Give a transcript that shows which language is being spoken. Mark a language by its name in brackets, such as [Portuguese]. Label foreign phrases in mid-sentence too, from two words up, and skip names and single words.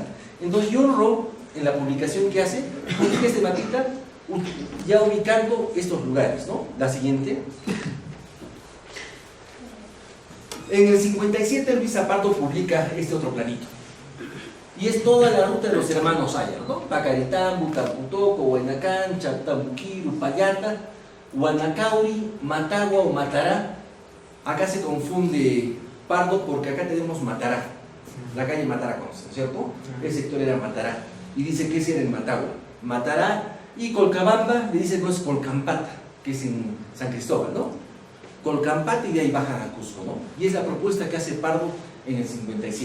[Spanish] Entonces John Rowe, en la publicación que hace, publica este mapita ya ubicando estos lugares, ¿no? La siguiente. En el 57 Luis Zapato publica este otro planito. Y es toda la ruta de los hermanos Ayar, ¿no? Pacaritambu, Tamputoco, Huaynacán, Chactambuquiru, Payata, Huanacauri, Matagua o Matará. Acá se confunde Pardo porque acá tenemos Matará, la calle Matará, ¿cierto? El sector era Matará. Y dice que ese era en Matagua. Matará y Colcabamba le dice que es Colcampata, que es en San Cristóbal, ¿no? Colcampata, y de ahí bajan a Cusco, ¿no? Y es la propuesta que hace Pardo en el 57.